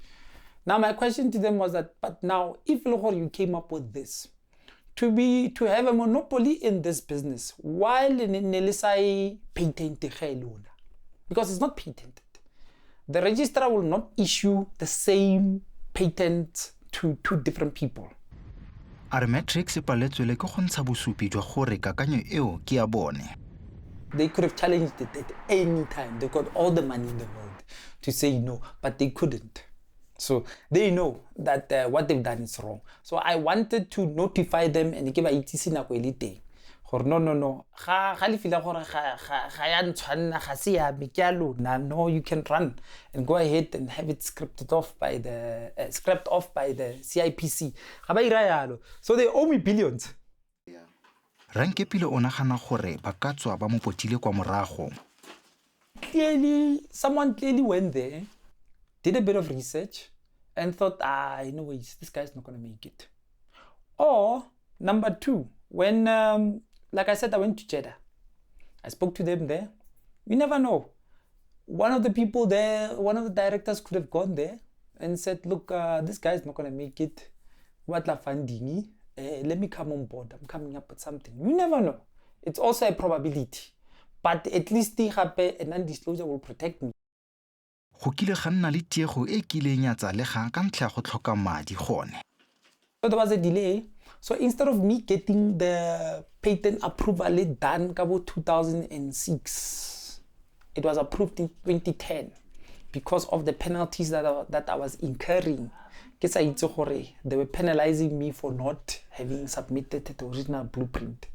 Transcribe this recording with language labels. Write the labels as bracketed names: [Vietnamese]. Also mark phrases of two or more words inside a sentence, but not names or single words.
[English] Now, my question to them was that, but now, if you came up with this, to have a monopoly in this business, while in Nelisai patent, because it's not patented, the registrar will not issue the same patent to two different people. [Tswana] Matrix e paletswe le ke go ntsha bosupi jwa gore kakanyo eo ke ya bone. [English] They could have challenged it at any time. They got all the money in the world to say no, but they couldn't. So they know that what they've done is wrong. So I wanted to notify them and give a ETC na kwelite. No. No, you can run and go ahead and have it scrapped off by the CIPC. So they owe me billions. [Tswana] Rankepile o nagana gore ba ka tswa ba mo potile kwa morago. [English] Clearly, someone went there, did a bit of research, and thought, anyways, this guy's not going to make it. Or, number two, when, like I said, I went to Jeddah. I spoke to them there. You never know. One of the people there, one of the directors could have gone there and said, look, this guy's not going to make it. What la funding? Let me come on board. I'm coming up with something. You never know. It's also a probability. But at least the non-disclosure will protect me. [Tswana] Go kile ga nna le tiego e kileng ya tsa le ga ka ntlha go tlhoka madi gone. [English] So there was a delay. So instead of me getting the patent approval done in 2006, it was approved in 2010 because of the penalties that I was incurring. They were penalizing me for not having submitted the original blueprint.